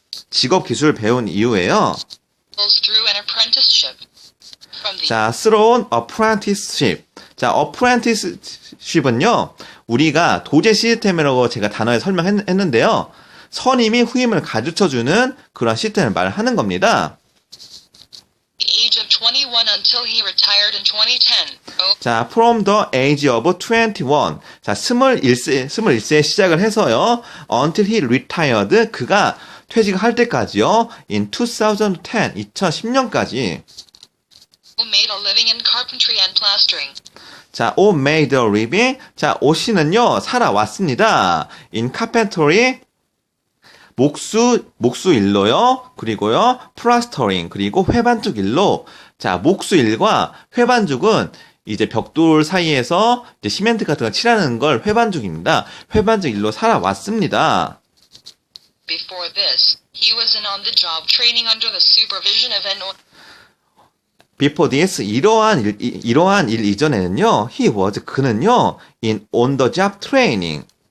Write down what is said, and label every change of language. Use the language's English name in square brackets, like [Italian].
[Korean] 직업 기술을 배운 이후에요. [English] Through an apprenticeship. From the 자, through apprenticeship. [Korean] 자, apprenticeship은요, 우리가 도제 시스템이라고 제가 단어에 설명했는데요. 선임이 후임을 가르쳐주는 그런 시스템을 말하는 겁니다. [English] age of 21 until he retired in 2010. Oh, [Korean] 자, [English] from the age of 21. [Korean] 자, 21세에 시작을 해서요. [English] until he retired. [Korean] 그가 퇴직할 때까지요. [English] in 2010. [Korean] 2010년까지. [English] who made a living in carpentry and plastering. 자, O made a living. [Korean] 자, O 씨는요, 살아왔습니다. [English] in carpentry. [Korean] 목수 일로요. 그리고요, 플라스터링. 그리고 회반죽 일로. 자, 목수 일과 회반죽은 이제 벽돌 사이에서 이제 시멘트 같은 거 칠하는 걸 회반죽입니다. 회반죽 일로 살아왔습니다. [English] Before this, he was in on-the-job training under the supervision of an Before this, [Korean] 이러한 일 이전에는요, [English] he was, [Korean] 그는요, [English] in on the job training.